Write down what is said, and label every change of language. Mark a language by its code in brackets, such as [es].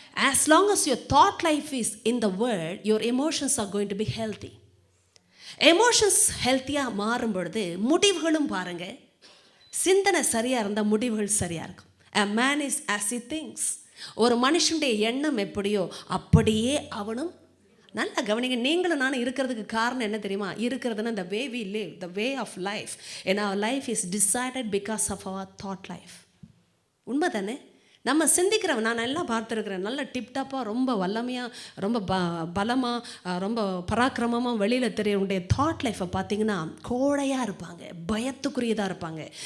[en] As long as your thought life is in the word, your emotions are going to be healthy. [ta] Emotions ஹெல்த்தியாக மாறும் பொழுது முடிவுகளும் பாருங்க, சிந்தனை சரியாக இருந்தால் முடிவுகள் சரியாக இருக்கும். [en] A man is as he thinks. [ta] ஒரு மனுஷனுடைய எண்ணம் எப்படியோ அப்படியே அவனும். நல்லா கவனிங்க. நீங்களும் நானும் இருக்கிறதுக்கு காரணம் என்ன தெரியுமா? இருக்கிறதுனா [en] the way we live, the way of life. And our life is decided because of our thought life. [ta] உண்மை தானே? நம்ம சிந்திக்கிறவன், நான் எல்லாம் பார்த்துருக்குறேன், நல்ல டிப்டாப்பாக ரொம்ப வல்லமையாக ரொம்ப பலமாக ரொம்ப பராக்கிரமமாக வெளியில் தெரியவங்களுடைய தாட் லைஃப்பை பார்த்தீங்கன்னா கோழையாக இருப்பாங்க, பயத்துக்குரியதாக இருப்பாங்க.